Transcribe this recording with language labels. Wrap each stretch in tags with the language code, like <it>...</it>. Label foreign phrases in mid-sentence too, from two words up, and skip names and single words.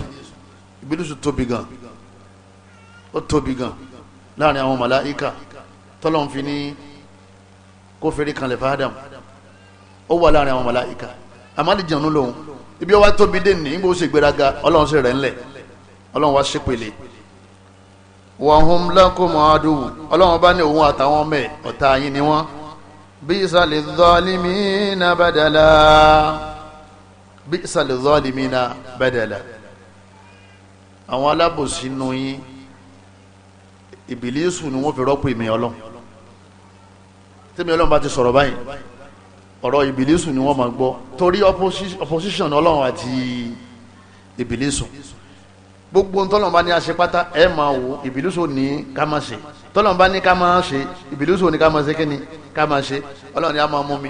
<yo>Ìbílísù tóbi gan, ó tóbi gan láàrin àwọn màláíkà tọ́lọ́run fi ní kó fèrè kanlẹ̀ fún Ádámù. ó wà láàrin àwọn màláíkà àmọ́ àlìjànú lòun, ibi ó wá tóbi dé ní ìgbà ó sì gbéraga ọlọ́run sì rẹ̀ ńlẹ̀, ọlọ́run wá ṣépele.</yo> <ar>وهم لكم عدو,</ar> <yo>ọlọ́run bá ní òun àtàwọn ọmọ ẹ̀ ọ̀tá yín ni wọ́n.</yo> <ar>بئس للظالمين بدلا، بئس للظالمين بدلا.</ar> <yo>àwọn alábòsí nù yín Ìbílísù ni wọ́n fi rọ́pò ìmì ọlọ́run. tẹ́mi ọlọ́run bá ti sọ̀rọ̀ báyìí ọ̀rọ̀ ìbílísù ni wọ́n máa gbọ́ torí opposition ọlọ́run àti ìbílísù gbogbo tọ́lọ́run bá ní a ṣe pátá ẹ máa wò ìbílísù ní ká máa ṣe tọ́lọ́run bá ní ká máa ṣe ìbílísù ní ká máa ṣe kíni ká máa ṣe ọlọ́run ní a máa mú mi</yo>